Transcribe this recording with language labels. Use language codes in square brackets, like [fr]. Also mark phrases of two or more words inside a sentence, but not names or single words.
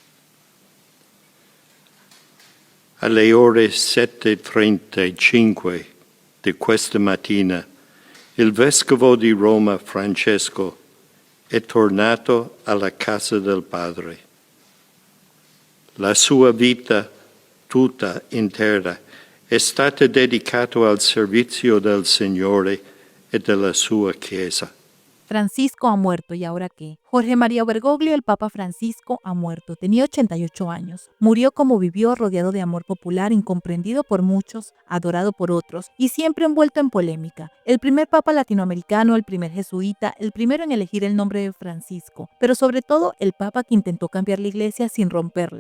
[it] Alle ore 7:35 di questa mattina, il Vescovo di Roma Francesco è tornato alla casa del Padre. La sua vita tutta intera è stata dedicata al servizio del Signore e della sua Chiesa. [es] Francisco ha muerto, ¿y ahora qué? Jorge María Bergoglio, el Papa Francisco, ha muerto. Tenía 88 años. Murió como vivió, rodeado de amor popular, incomprendido por muchos, adorado por otros y siempre envuelto en polémica. El primer Papa latinoamericano, el primer jesuita, el primero en elegir el nombre de Francisco, pero sobre todo el Papa que intentó cambiar la Iglesia sin romperla.